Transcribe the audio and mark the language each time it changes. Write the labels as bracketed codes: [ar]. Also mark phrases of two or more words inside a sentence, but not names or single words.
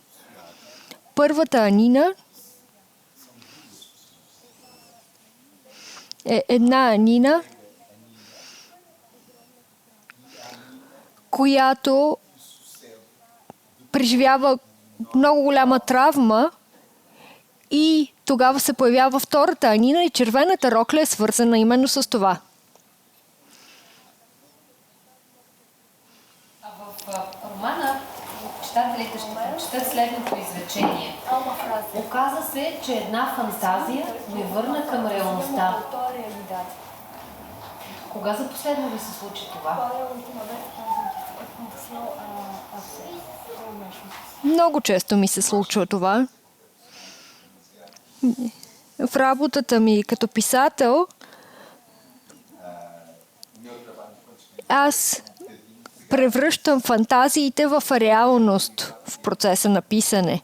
[bg] Първата Анина е една Анина, която преживява много голяма травма и тогава се появява втората Анина и червената рокля е свързана именно с това. В романа читателите ще прочитат следното изречение. [pt] Há uma frase. [bg] Оказа се, че една фантазия ме върна към реалността. [pt] Voltou à realidade. [bg] Кога за последно ви се случи това? [pt] Qual é a última vez que aconteceu a você? Ou mesmo? [bg] Много често ми се случва това. В работата ми като писател аз превръщам фантазиите в реалност в процеса на писане.